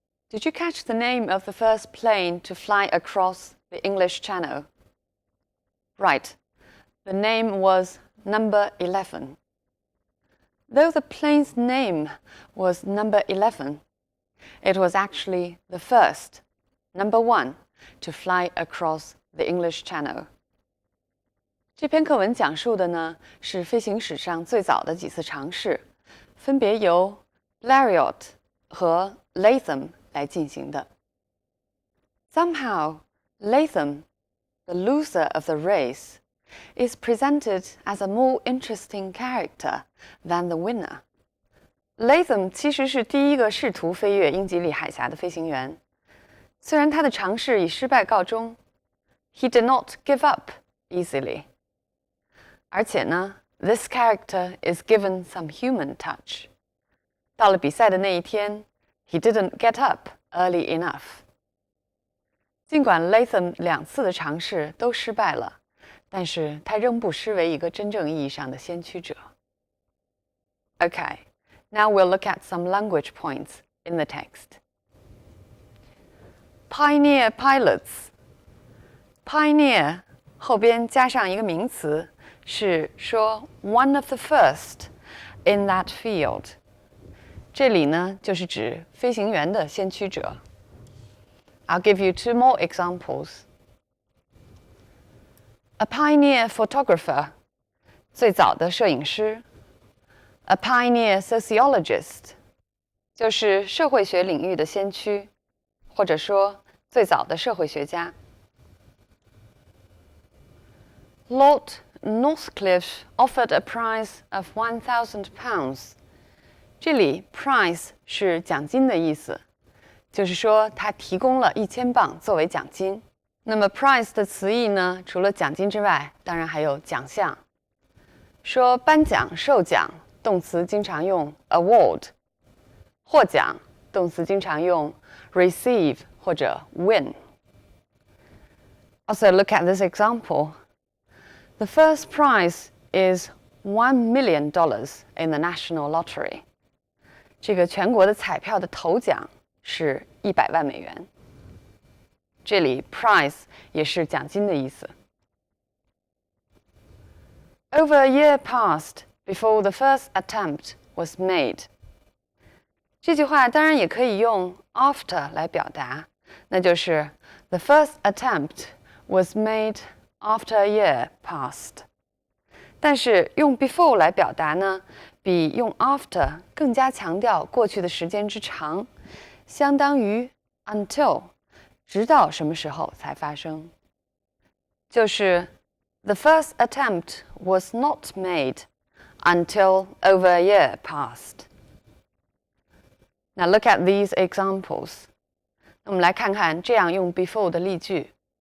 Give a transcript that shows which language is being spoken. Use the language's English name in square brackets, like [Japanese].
[English] Did you catch the name of the first plane to fly across the English Channel? Right. The name was No. 11. Though the plane's name was No. 11, it was actually the first, No. 1, to fly across the English Channel. [Chinese] 这篇课文讲述的呢是飞行史上最早的几次尝试，分别由 Blériot 和 Latham 来进行的。 [English] Somehow, Latham, the loser of the race, is presented as a more interesting character than the winner. [Chinese] Latham 其实是第一个试图飞越英吉利海峡的飞行员，虽然他的尝试以失败告终 ， [English] he did not give up easily. [Chinese] 而且呢 [English] ，this character is given some human touch. [Chinese] 到了比赛的那一天 [English] ，he didn't get up early enough. [Chinese] 尽管 Latham 2次的尝试都失败了，但是他仍不失为一个真正意义上的先驱者。 [English] Okay, now we'll look at some language points in the text. Pioneer pilots. Pioneer [Chinese] 后边加上一个名词，是说 [English] one of the first in that field. [Chinese] 这里呢就是指飞行员的先驱者。 [English] I'll give you 2 more examples. A pioneer photographer, [Chinese] 最早的摄影师。 [English] A pioneer sociologist, [Chinese] 就是社会学领域的先驱，或者说最早的社会学家。 [English] Lord Northcliffe offered a prize of £1,000. [Chinese] 这里 prize 是奖金的意思，就是说他提供了1000镑作为奖金。那么 prize 的词义呢，除了奖金之外，当然还有奖项。说颁奖、授奖，动词经常用 award； 获奖，动词经常用 receive 或者 win。 [English] Also look at this example. The first prize is $1 million in the national lottery. [Chinese] 这个全国的彩票的头奖是100万美元。这里 prize 也是奖金的意思。 [English] Over a year passed before the first attempt was made。 [Chinese] 这句话当然也可以用 [English] after [Chinese] 来表达，那就是 [English] The first attempt was made after a year passed。 [Chinese] 但是用 before 来表达呢，比用 after 更加强调过去的时间之长，相当于 until， 直到什么时候才发生。就是 [English] The first attempt was not made until over a year passed. Now look at these examples. [Chinese] 我们来看看这样用 before 的例句。